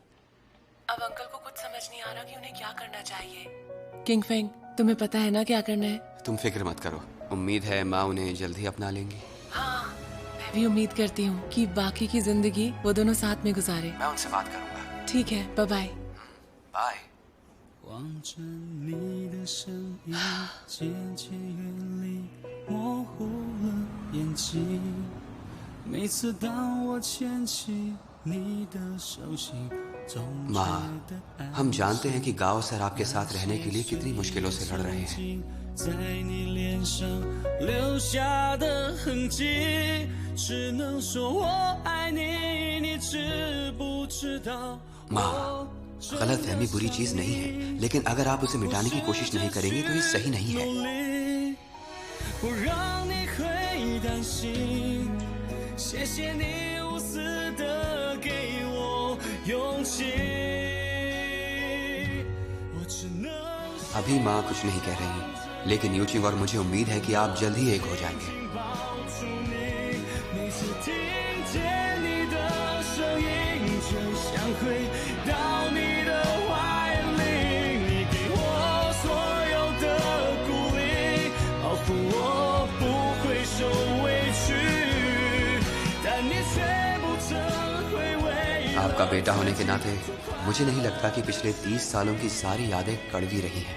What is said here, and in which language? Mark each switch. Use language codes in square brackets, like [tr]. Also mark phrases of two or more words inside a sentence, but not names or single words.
[hi] अब अंकल को कुछ समझ नहीं आ रहा कि उन्हें क्या करना चाहिए। किंगफेंग, तुम्हें पता है ना क्या करना है? तुम फिक्र मत करो, उम्मीद है माँ उन्हें जल्दी अपना लेंगी। हाँ, मैं भी उम्मीद करती हूँ कि बाकी की जिंदगी वो दोनों साथ में गुजारे। मैं उनसे बात करूंगा। ठीक है, [en] bye bye. [hi] बाय। [zh] 望着你的身影渐渐远离，模糊了眼睛。每次当我牵起你的手心， [hi] माँ, हम जानते हैं कि गाओ सर आपके साथ रहने के लिए कितनी मुश्किलों से लड़ रहे हैं। [zh] 在你脸上留下的痕迹，只能说我爱你，你知不知道？ [hi] माँ, गलतफहमी बुरी चीज नहीं है, लेकिन अगर आप उसे मिटाने की कोशिश नहीं करेंगे तो ये सही नहीं है। [zh] 不让你会担心，谢谢你无私的给我勇气。我只能 [hi] अभी माँ कुछ नहीं कह रही, लेकिन यूचिंग और मुझे उम्मीद है कि आप जल्द ही एक हो जाएंगे। [zh] 抱住你，每次听见你的声音，就像回到你的怀里，你给我所有的鼓励，保护我不会受委屈，但你却不曾回味。 [hi] आपका बेटा होने के नाते मुझे नहीं लगता कि पिछले 30 सालों की सारी यादें कड़वी रही हैं।